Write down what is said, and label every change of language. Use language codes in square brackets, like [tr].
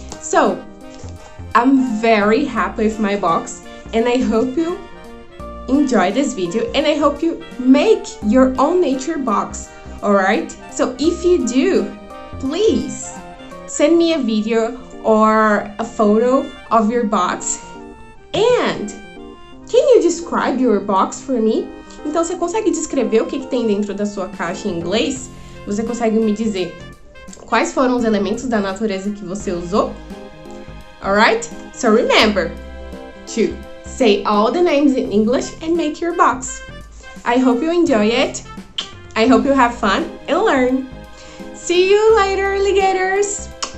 [en] So I'm very happy with my box and I hope you enjoy this video and I hope you make your own nature box, all right? So if you do, please send me a video or a photo of your box. And can you describe your box for me? [pt] Então, você consegue descrever o que tem dentro da sua caixa em inglês? Você consegue me dizer quais foram os elementos da natureza que você usou? [en] Alright? So remember to say all the names in English and make your box. I hope you enjoy it. I hope you have fun and learn. See you later, alligators!